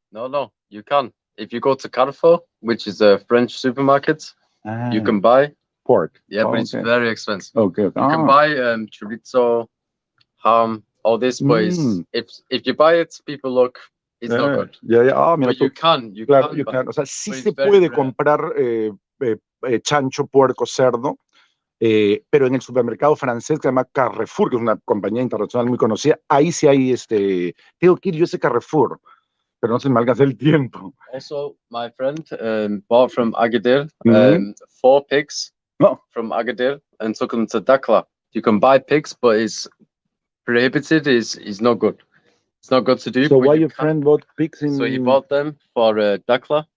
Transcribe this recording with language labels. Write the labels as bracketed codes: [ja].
[en] No, you can. If you go to Carrefour, which is a French supermarket, you can buy pork. Yeah, but it's very expensive. Okay. You can buy chorizo, ham, all this, but if you buy it, people look. It's not good. [es] Mira, [en] but you can. [es] O sea, sí se puede comprar chancho, puerco, cerdo, pero en el supermercado francés que se llama Carrefour, que es una compañía internacional muy conocida, ahí sí hay tengo que ir yo a ese Carrefour, pero no se me alcanza el tiempo. [en] Also, my friend bought from Agadir Mhm. 4 pigs No. from Agadir and took them to Dakla. You can buy pigs, but it's prohibited. Is not good. It's not good to do. So but why you your can. friend bought pigs in... So he bought them for Dakla.